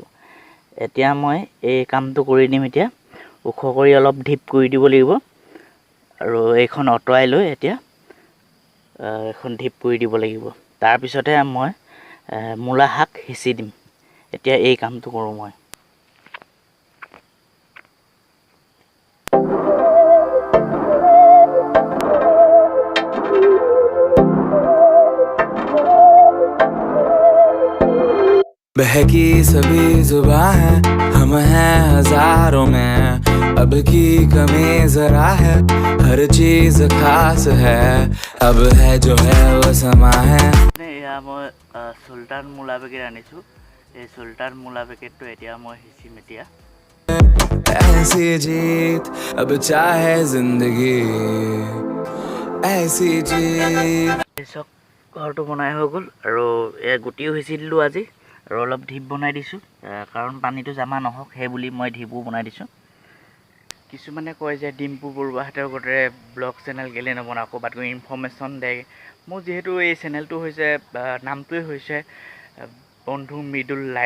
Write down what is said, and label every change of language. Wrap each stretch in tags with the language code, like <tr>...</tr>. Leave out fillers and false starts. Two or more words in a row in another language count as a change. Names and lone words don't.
<as>এতিয়া মই এই কামটো কৰি দিম। এতিয়া ওখ কৰি অলপ ঢিপ কৰি দিব লাগিব আৰু এইখন আঁতৰাই লৈ এতিয়া এখন ঢিপ কৰি দিব লাগিব। তাৰপিছতহে মই মূলা শাক সিঁচি দিম। এতিয়া এই কামটো কৰোঁ মই।</as> <hi>बहकी सभी जुबां है, हम हैं हजारों में, अब की कमी जरा है, हर चीज खास है, अब है जो है वो समा है।</hi> <as>এয়া মই সুলতান মূলা পেকেট আনিছোঁ। এই সুলতান মূলা পেকেটটো এতিয়া মই সিঁচিম। এতিয়া</as> <hi>ऐसी जीत अब चाहे जिंदगी ऐसी जीत।</hi> <as>চব ঘৰটো বনাই হৈ গ'ল আৰু গুটিও সিঁচি দিলোঁ আজি, আৰু অলপ ঢিপ বনাই দিছোঁ, কাৰণ পানীটো জমা নহওক সেই বুলি মই ঢিপো বনাই দিছোঁ। কিছুমানে কয় যে ডিম্পু বৰুৱাহঁতৰ গোটেই</as> <en>blog channel</en> <as>কেলৈ নবনাওঁ, ক'ৰবাত গৈ ইনফৰ্মেশ্যন দে। মোৰ যিহেতু এই চেনেলটো হৈছে, নামটোৱে হৈছে বন্ধু মৃদুল লাইফ।</as>